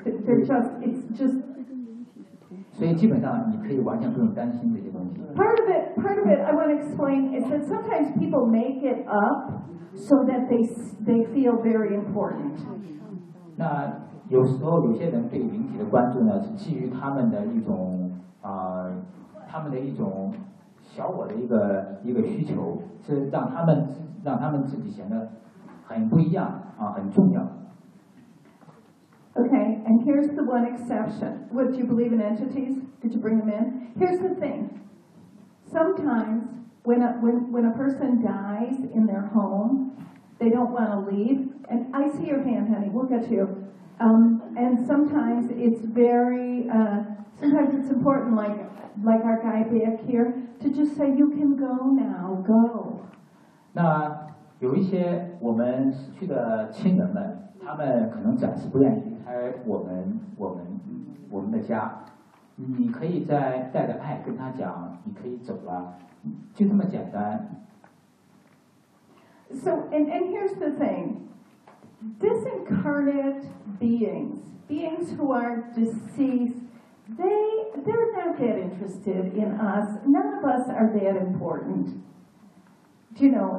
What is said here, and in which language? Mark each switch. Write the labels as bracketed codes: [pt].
[en] Part of it, I want to explain, is that sometimes people make it up so that they feel very important. [zh] 那有时候有些人对灵体的关注呢，是基于他们的一种他们的一种小我的一个需求，是让他们自己显得很不一样啊，很重要。 [en] Okay, and here's the one exception. What, do you believe in entities? Did you bring them in? Here's the thing. Sometimes when a person dies in their home, they don't want to leave. And I see your hand, honey. We'll get to you. And sometimes it's very, sometimes it's important, like our guy back here, to just say, you can go now, go. [zh] 那有一些我们失去的亲人们，他们可能暂时不愿意离开我们的家，你可以再带着爱跟他讲，你可以走了，就这么简单。 [en] So and here's the thing, disincarnate beings who are deceased, they're not that interested in us. None of us are that important. Do you know?